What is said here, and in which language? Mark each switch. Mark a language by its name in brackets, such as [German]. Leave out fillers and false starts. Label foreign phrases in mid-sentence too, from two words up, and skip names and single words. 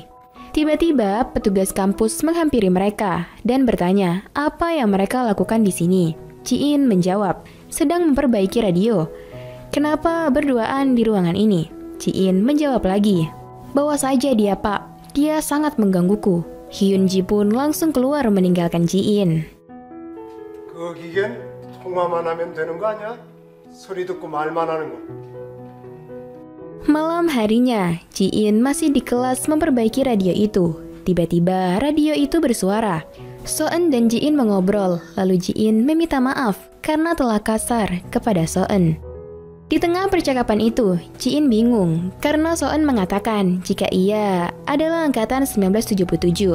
[Indonesian] Tiba-tiba, petugas kampus menghampiri mereka dan bertanya apa yang mereka lakukan di sini. Ji-in menjawab, sedang memperbaiki radio. Kenapa berduaan di ruangan ini? Ji-in menjawab lagi, bawa saja dia pak, dia sangat menggangguku. Hyun-ji pun langsung keluar meninggalkan Ji-in. [Korean] 그 기계는 통화만 하면 되는 거 아니야? 소리 듣고 말만 하는 거. [Indonesian] Malam harinya, Ji-in masih di kelas memperbaiki radio itu. Tiba-tiba radio itu bersuara. So-eun dan Ji-in mengobrol, lalu Ji-in meminta maaf karena telah kasar kepada So-eun. Di tengah percakapan itu, Ji-in bingung karena So-eun mengatakan jika ia adalah angkatan 1977.